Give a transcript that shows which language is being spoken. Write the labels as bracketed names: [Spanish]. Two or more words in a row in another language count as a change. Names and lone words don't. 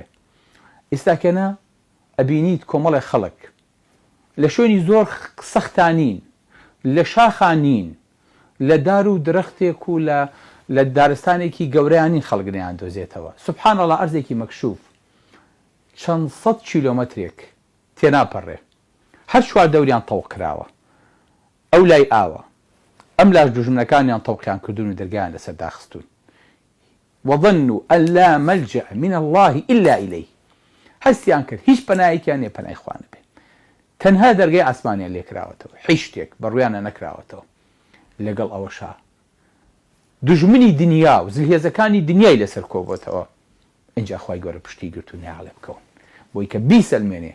[Central Kurdish] ئێستاکەنە ئەبینیت کۆمەڵێک خەڵک لە شوێنی زۆر سەختانین، لە شاخانین، لە دار و درەختێک و لە دارستانێکی گەورەیانین خەڵگنیان دۆزێتەوە. [Arabic] سوبحان الله [Central Kurdish] ئەرزێکی مەکشوف چەند سەد کیلۆمەترێک تێناپەڕێ، هەر چوار دەوریان تەوق کراوە، ئەو لای ئاوە، ئەم لاش دوژمنەکانیان تەوقیان کردوون و دەرگایان لەسەر داخستون. [Arabic] وظنوا أن لا ملجأ من الله إلا إليه. [Central Kurdish] هەستیان کرد هیچ پەنایەکیان نێ پەنای خوا نەبێ، تەنها دەرگای ئاسمانیان لێ کراوەتەوە، هیچ شتێک بەڕوویانە نەکراوەتەوە. لەگەڵ ئەوەشا دژمنی دنیا و زلهێزەکانی دنیای لەسەر کۆبووەتەوە. اینجا خوای گەورە پشتی گرت و نێعاڵێ بکەون بۆی کە بیسەلمێنێ.